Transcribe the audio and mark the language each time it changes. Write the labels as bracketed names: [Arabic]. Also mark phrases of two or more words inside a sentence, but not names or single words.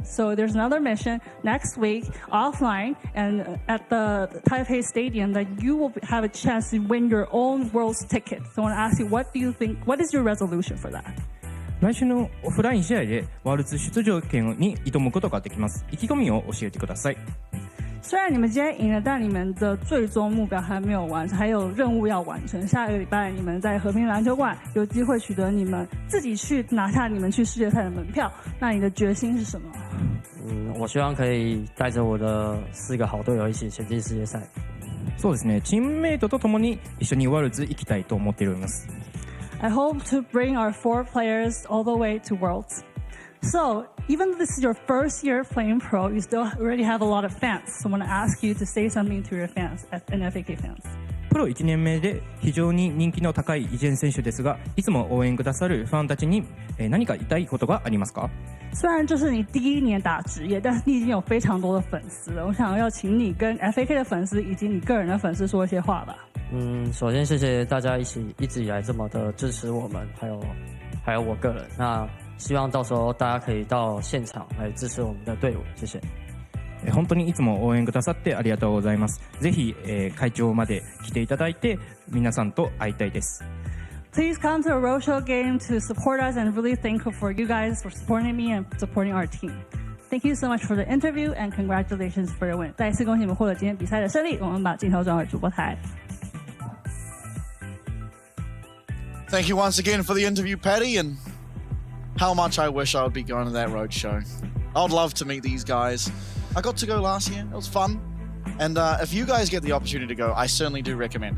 [English] So there's another mission next week, offline, and at the Taipei Stadium that you will have a chance to win your own World's ticket. So I want to ask you, what do you think, what is your resolution for that? [Japanese] 来週のオフライン試合でワールズ出場権に挑むことができます。意気込みを教えてください。 [Chinese] 虽然你们今天赢了，但你们的最终目标还没有完成，还有任务要完成。下个礼拜你们在和平篮球馆有机会取得你们自己去拿下你们去世界赛的门票。那你的决心是什么？我希望可以带着我的4个好队友一起前进世界赛。 [Japanese] そうですね。チームメイトと共に一緒にワールズ行きたいと思っております。 [English] I hope to bring our 4 players all the way to Worlds. So, even though this is your first year playing pro, you still already have a lot of fans. So I want to ask you to say something to your fans and FAK fans. [Japanese] プロ1年目で非常に人気の高いイジェン選手ですが、いつも応援くださるファンたちに何か言いたいことがありますか？ [Chinese] 虽然这是你第一年打职业，但是你已经有非常多的粉丝了。我想要请你跟 FAK 的粉丝以及你个人的粉丝说一些话吧。首先谢谢大家一直以来这么的支持我们，还有我个人。那希望到时候大家可以到现场来支持我们的队伍，谢谢。 [Japanese] 本当にいつも応援くださってありがとうございます。ぜひ、会場まで来ていただいて皆さんと会いたいです。 [English] Please come to a roadshow game to support us, and really thankful for you guys for supporting me and supporting our team. Thank you so much for the interview and congratulations for your win. [Chinese] 再一次恭喜你们获得今天比赛的胜利。我们把镜头转回主播台。 [English] Thank you once again for the interview, Patty, and how much I wish I would be going to that roadshow. I would love to meet these guys. I got to go last year. It was fun. And if you guys get the opportunity to go, I certainly do recommend it.